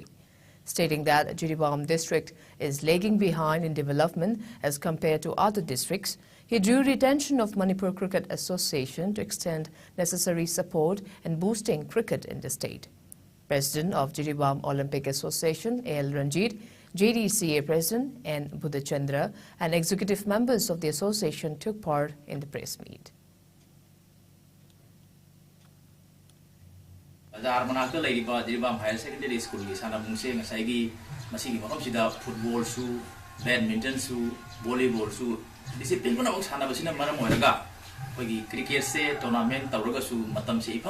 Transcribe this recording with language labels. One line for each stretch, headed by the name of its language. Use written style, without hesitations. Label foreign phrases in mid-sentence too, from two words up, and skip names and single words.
English: Stating that Jiribam district is lagging behind in development as compared to other districts, he drew the attention of Manipur Cricket Association to extend necessary support in boosting cricket in the state. President of Jiribam Olympic Association, A.L. Ranjit, JDCA President N. Budhachandra, and executive members of the association took part in the press meet.
Manipuri: Manakta Ladiba, Jiribam Higher Secondary School, Sanabungse, Masagi, Masigi Makomsida, football su, badminton su, volleyball su, discipline of Sanabasina Maramoraga, ꯑꯩꯈꯣꯏꯒꯤ ꯀ꯭ꯔꯤꯀꯦꯠꯁꯦ ꯇꯣꯔꯅꯥꯃꯦꯟ ꯇꯧꯔꯒꯁꯨ ꯃꯇꯝꯁꯦ ꯏꯐꯪ